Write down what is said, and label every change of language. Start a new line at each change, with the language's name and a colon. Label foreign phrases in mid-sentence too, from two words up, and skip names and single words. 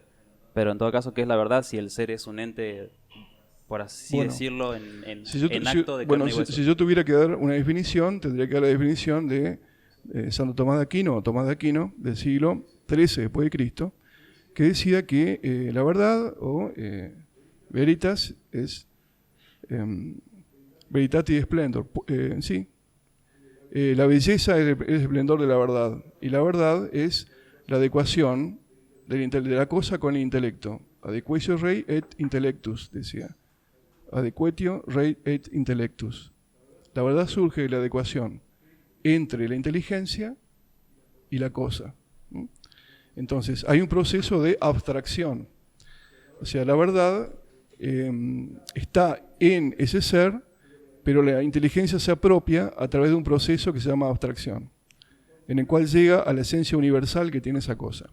Spanish: Pero en todo caso, ¿qué es la verdad si el ser es un ente, por así decirlo, en acto de carne y hueso? Si yo tuviera que dar una definición, tendría que dar la definición de Santo Tomás de Aquino, o Tomás de Aquino, del siglo XIII después de Cristo, que decía que la verdad, o veritas, es
Latin: veritatis splendor.
Spanish: La belleza es el esplendor de la verdad, y la verdad es la adecuación de la cosa con el intelecto.
Latin: Adequatio rei et intellectus, decía. Adequatio rei et intellectus.
Spanish: La verdad surge de la adecuación entre la inteligencia y la cosa. Entonces, hay un proceso de abstracción. O sea, la verdad está en ese ser, pero la inteligencia se apropia a través de un proceso que se llama abstracción, en el cual llega a la esencia universal que tiene esa cosa.